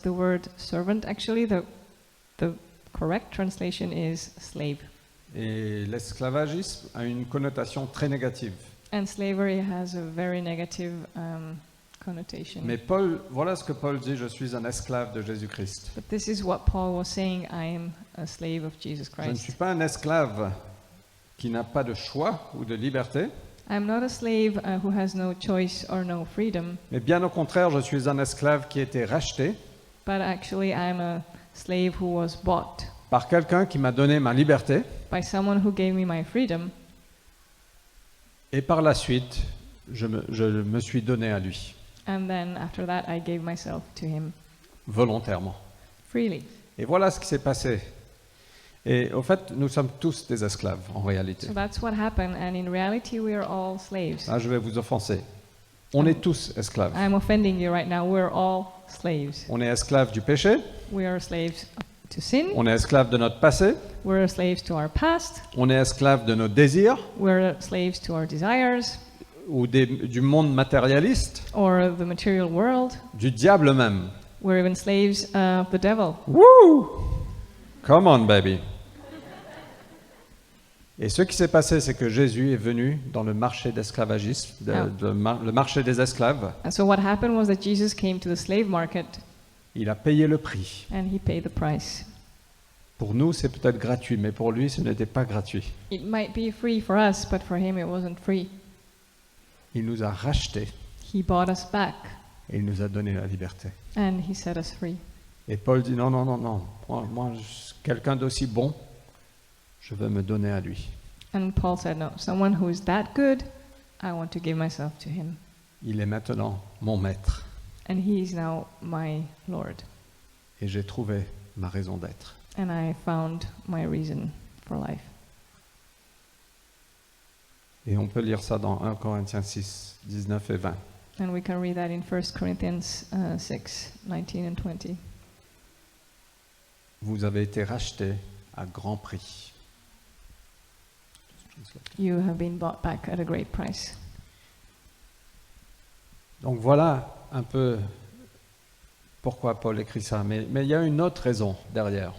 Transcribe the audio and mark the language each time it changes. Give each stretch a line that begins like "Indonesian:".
English: The word servant, actually, the correct translation is slave.
French: Et l'esclavagisme a une connotation très négative.
English: And slavery has a very negative connotation.
French: Mais Paul, voilà ce que Paul dit, je suis un esclave de Jésus-Christ.
English: But this is what Paul was saying, I am a slave of Jesus
French: Je ne suis
English: Christ.
French: pas un esclave qui n'a pas de choix ou de liberté,
English: I'm not a slave who has no choice or no freedom,
French: mais bien au contraire, je suis un esclave qui a été racheté
English: but actually I'm a slave who was bought
French: par quelqu'un qui m'a donné ma liberté,
English: by someone who gave me my freedom,
French: et par la suite, je me suis donné à lui,
English: and then after that I gave myself to him
French: volontairement.
English: freely.
French: Et voilà ce qui s'est passé. Et au fait, nous sommes tous des esclaves, en réalité.
English: So that's what happened, and in reality we are all slaves.
French: Là, je vais vous offenser. On est tous esclaves.
English: I'm offending you right now. We're all slaves.
French: On est esclaves du péché,
English: We are slaves to sin.
French: on est esclaves de notre passé,
English: We're slaves to our past.
French: on est esclaves de nos désirs,
English: We're slaves to our desires
French: ou du monde matérialiste,
English: or the material world.
French: du diable même.
English: We're even slaves of the devil. Woo! Come on, baby.
French: Et ce qui s'est passé, c'est que Jésus est venu dans le marché d'esclavagisme, le marché des esclaves.
English: And so what happened was that Jesus came to the slave market
French: Il a payé le prix.
English: and he paid the price.
French: Pour nous, c'est peut-être gratuit, mais pour lui, ce n'était pas gratuit.
English: It might be free for us, but for him it wasn't free.
French: Il nous a rachetés
English: He bought us back
French: et il nous a donné la liberté.
English: and he set us free.
French: Et Paul dit non, non, non, non. Moi, quelqu'un d'aussi bon, je veux me donner à lui.
English: And Paul said, no, someone who is that good, I want to give myself to him.
French: Il est maintenant mon maître
English: And he is now my Lord.
French: et j'ai trouvé ma raison d'être.
English: And I found my reason for life.
French: Et on peut lire ça dans 1 Corinthiens 6, 19 et 20.
English: And we can read that in 1 Corinthians 6, 19 and 20.
French: Vous avez été rachetés à grand prix.
English: You have been bought back at a great price.
French: Donc voilà un peu pourquoi Paul écrit ça. Mais il y a une autre raison derrière.